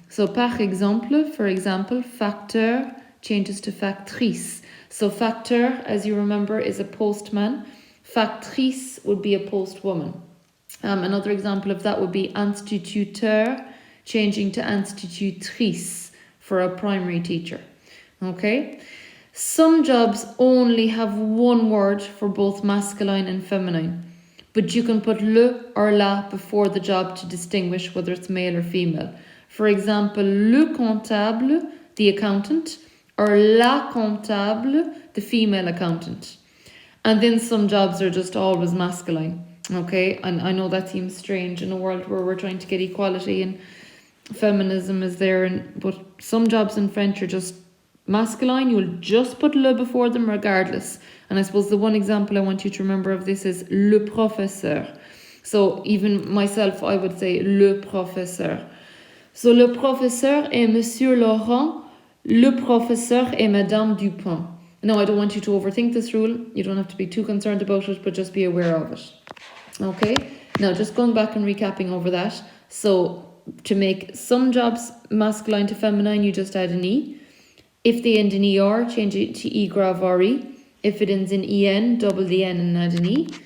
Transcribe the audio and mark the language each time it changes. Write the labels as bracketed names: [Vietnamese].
[English] So par exemple, for example, facteur changes to factrice. So facteur, as you remember, is a postman. Factrice would be a postwoman. Another example of that would be instituteur, changing to institutrice for a primary teacher. Okay? Some jobs only have one word for both masculine and feminine, but you can put le or la before the job to distinguish whether it's male or female. For example, le comptable, the accountant, or la comptable, the female accountant. And then some jobs are just always masculine. Okay, and I know that seems strange in a world where we're trying to get equality and feminism is there, but some jobs in French are just masculine. You'll just put le before them regardless. And I suppose the one example I want you to remember of this is le professeur. So even myself, I would say le professeur. [French] So le professeur est Monsieur Laurent, le professeur est Madame Dupont. [English] Now, I don't want you to overthink this rule. You don't have to be too concerned about it, but just be aware of it. Okay, now just going back and recapping over that. So to make some jobs masculine to feminine, you just add an E. If they end in ER, change it to E grave RE. If it ends in EN, double the N and add an E.